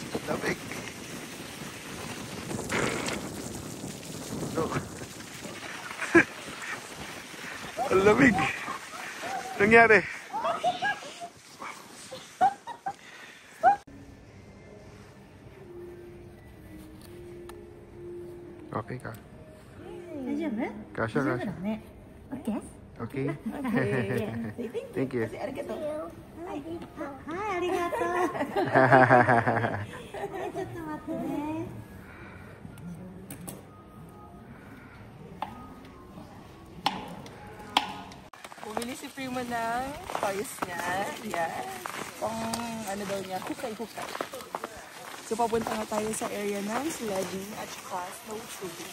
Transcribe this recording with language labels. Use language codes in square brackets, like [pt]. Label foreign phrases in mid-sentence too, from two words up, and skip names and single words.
[tl] Lamig. No. Ang lamig. Nangyari? Okay ka? [ja] 大丈夫？ Kasha, 大丈夫 kasha. だね。OK？ [en] Okay? Thank you. [ja] はい、ありがとう。はい、ちょっと待ってね。 [tl] Bumili si Prima ng toys niya. Yan. Pang ano daw niya, hukay-hukay. So papunta nga tayo sa area ng sledding at saka snowshoeing.